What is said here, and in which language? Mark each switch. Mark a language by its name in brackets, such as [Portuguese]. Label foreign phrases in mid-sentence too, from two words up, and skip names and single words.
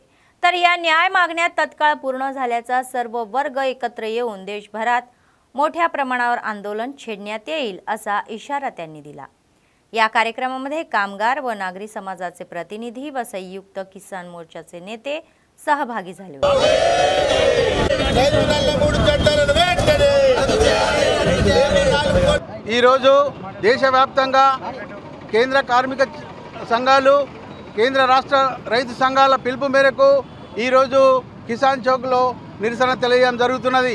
[Marathi] तर या न्याय मागण्या तत्काळ पूर्ण झाल्याचा सर्व वर्ग एकत्र येऊन देशभरात मोठ्या प्रमाणावर आंदोलन छेडण्यात येईल असा इशारा त्यांनी दिला. या कार्यक्रमामध्ये कामगार व नागरी समाजाचे प्रतिनिधी व संयुक्त किसान मोर्चाचे नेते सहभागी झाले होते. [Telugu] ఈ రోజు దేశవ్యాప్తంగా కేంద్ర కార్మిక సంఘాలు కేంద్ర రాష్ట్ర రైతు సంఘాల పిలుపు మేరకు ఈ రోజు కిసాన్ చౌక్లో నిరసన తెలియజేయడం జరుగుతున్నది.